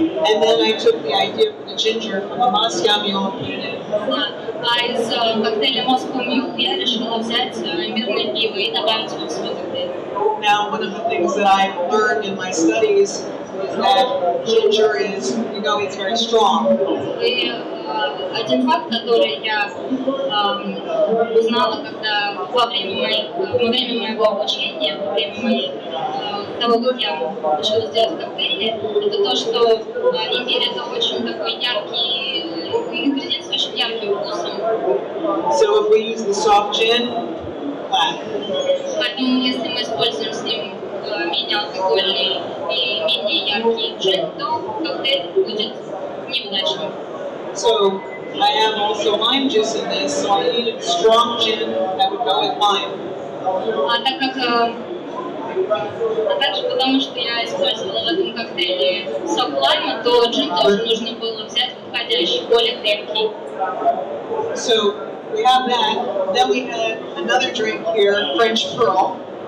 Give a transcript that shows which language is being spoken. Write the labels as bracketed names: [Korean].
[English] And then I took the idea for the ginger from the Moscow Mule and put it in. [Russian] А из коктейля Moscow Mule я решила взять имбирное пиво и добавить его в свой коктейль. [English] Now, one of the things that I've learned in my studies is that ginger is, it's very strong. [Russian] И один факт, который я узнала, когда во время моего обучения, во время того, как я училась делать коктейли, это то, что имбирь это очень такой яркий ингредиент с очень ярким вкусом. [English] So if we use the soft gin, black. [Russian] Поэтому если мы используем с ним менее алкогольный и менее яркий джин, то коктейль будет неудачным. [English] So I have also lime juice in this, so I needed strong gin that would go with lime. [Russian] А также потому, что я использовала в этом коктейле сок лайма, то джин тоже нужно было взять подходящий, более крепкий. [English] So we have that. Then we had another drink here, French Pearl.